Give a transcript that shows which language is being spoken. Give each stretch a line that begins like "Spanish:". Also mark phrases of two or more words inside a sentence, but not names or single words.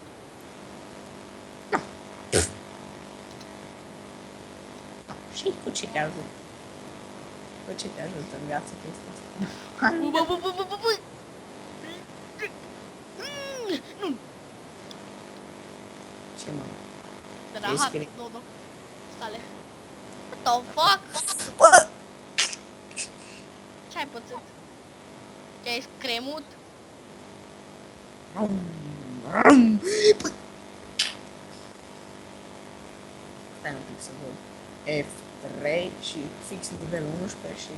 Romanian: Și cu ce te ajut? Cu ce te ajută în viață chestia asta? Bă. Nu. Ce mă? Rahat, Dodo. Sale.
English: What the fuck?
Romanian: Bă! Ce-ai pățit? Te-ai scremut? Bă! Stai un pic să văd. F3 și fix nivelul 11 și...